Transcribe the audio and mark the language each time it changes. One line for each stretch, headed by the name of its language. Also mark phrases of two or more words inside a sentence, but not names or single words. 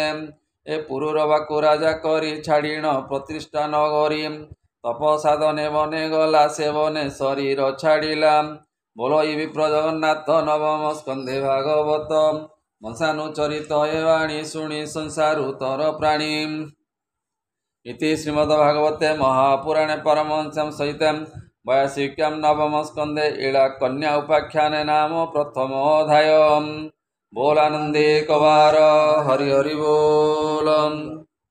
Odia: ଏ ପୁରୁରବାକୁ ରାଜା କରି ଛାଡ଼ିଣ ପ୍ରତିଷ୍ଠା ନଗରୀ। ତପ ସାଧନେ ବନେ ଗଲା ସେବନେ ଶରୀର ଛାଡ଼ିଲା। ବୋଲ ବିପ୍ର ଜଗନ୍ନାଥ ନବମ ସ୍କନ୍ଧେ ଭାଗବତ। ମଂସାନୁଚରିତ ଏ ବାଣୀ ଶୁଣି ସଂସାରୁତର ପ୍ରାଣୀ।
Sanskrit: इति श्रीमद्भागवते महापुराणे परमहंस्यां सहितं वैयासिक्यां नवम स्कन्धे इळा कन्या उपाख्याने नाम प्रथमोऽध्यायः।
Odia: ବୋଲ ଆନନ୍ଦେ କବାର ହରି ହରି ବୋଲ।